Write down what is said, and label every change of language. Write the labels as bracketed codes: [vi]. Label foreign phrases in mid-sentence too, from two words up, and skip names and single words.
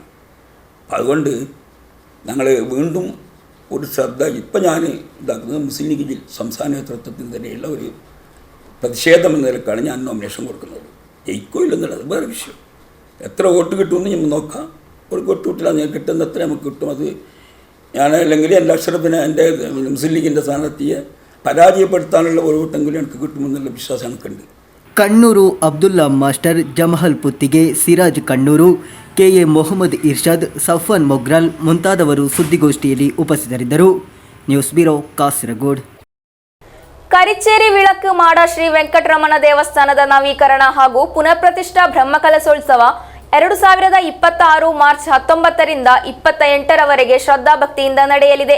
[ml] അതുകൊണ്ട് ഞങ്ങൾ വീണ്ടും ഒരു ശ്രദ്ധ ഇപ്പം ഞാൻ ഇതാക്കുന്നത് മുസ്ലിം ലീഗ് സംസ്ഥാന നേതൃത്വത്തിൽ തന്നെയുള്ള ഒരു പ്രതിഷേധം എന്ന നിലക്കാണ് ഞാൻ നോമിനേഷൻ കൊടുക്കുന്നത്. ജയിക്കോ ഇല്ലെന്നുള്ളത് വേറെ വിഷയം. എത്ര വോട്ട് കിട്ടുമെന്ന് നമ്മൾ നോക്കാം. ഒരു വോട്ട് കിട്ടില്ല, ഞാൻ കിട്ടുന്ന എത്ര നമുക്ക് കിട്ടും. അത് ഞാൻ അല്ലെങ്കിൽ എൻ്റെ അക്ഷരത്തിന് എൻ്റെ മുസ്ലിം ലീഗിൻ്റെ സ്ഥാനാർത്ഥിയെ പരാജയപ്പെടുത്താനുള്ള ഒരു വോട്ടെങ്കിലും എനിക്ക് കിട്ടുമെന്നുള്ള വിശ്വാസം എനിക്കുണ്ട്. [kn] ಕಣ್ಣೂರು ಅಬ್ದುಲ್ಲಾ ಮಾಸ್ಟರ್, ಜಮಹಲ್ ಪುತ್ತಿಗೆ, ಸಿರಾಜ್ ಕಣ್ಣೂರು, ಕೆಎ ಮೊಹಮ್ಮದ್ ಇರ್ಷಾದ್, ಸಫ್ವಾನ್ ಮೊಗ್ರಾಲ್ ಮುಂತಾದವರು ಸುದ್ದಿಗೋಷ್ಠಿಯಲ್ಲಿ ಉಪಸ್ಥಿತರಿದ್ದರು. ನ್ಯೂಸ್ ಬ್ಯೂರೋ, ಕಾಸರಗೋಡು. ಕರಿಚೇರಿ ವಿಳಕ್ಕು ಮಾಡ ಶ್ರೀ ವೆಂಕಟರಮಣ ದೇವಸ್ಥಾನದ ನವೀಕರಣ ಹಾಗೂ ಪುನಃಪ್ರತಿಷ್ಠಾ ಬ್ರಹ್ಮಕಲಶೋತ್ಸವ 2026 ಮಾರ್ಚ್ 19ರಿಂದ 28ರವರೆಗೆ ಶ್ರದ್ಧಾಭಕ್ತಿಯಿಂದ ನಡೆಯಲಿದೆ.